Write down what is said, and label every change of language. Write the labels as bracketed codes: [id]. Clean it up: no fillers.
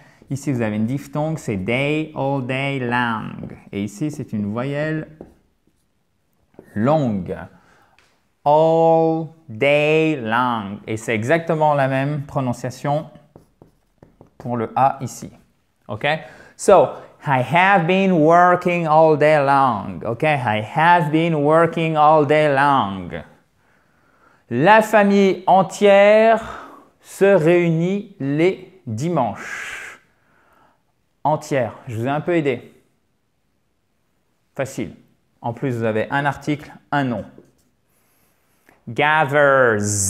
[fr] Ici, vous avez une diphtongue, c'est day, [en] all day long. [fr] Et ici, c'est une voyelle longue. [en] All day long. [fr] Et c'est exactement la même prononciation pour le A ici. OK? [en] So, I have been working all day long. OK? I have been working all day long. [fr] La famille entière se réunit les dimanches. Entière. Je vous ai un peu aidé. Facile. En plus, vous avez un article, un nom. Gathers.